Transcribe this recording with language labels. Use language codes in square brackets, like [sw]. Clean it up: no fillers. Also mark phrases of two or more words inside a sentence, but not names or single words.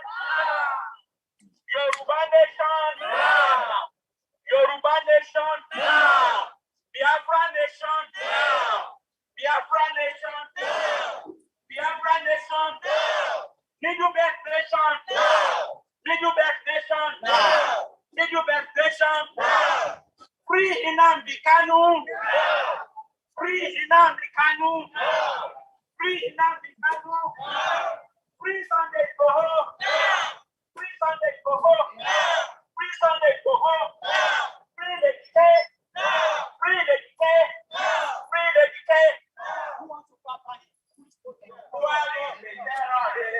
[en] Yoruba nation! Yoruba nation! Biafra nation! Biafra nation! Biafra nation! Middle Belt nation! Middle Belt nation! Middle Belt nation! Free Nnamdi Kanu! Free Nnamdi Kanu! Free Nnamdi Kanu! Free Sunday Igboho! Free Sunday Igboho! Free Sunday Igboho! Free Lekki! Free Lekki! Free Lekki! Who wants to papa him? Buhari is a terror!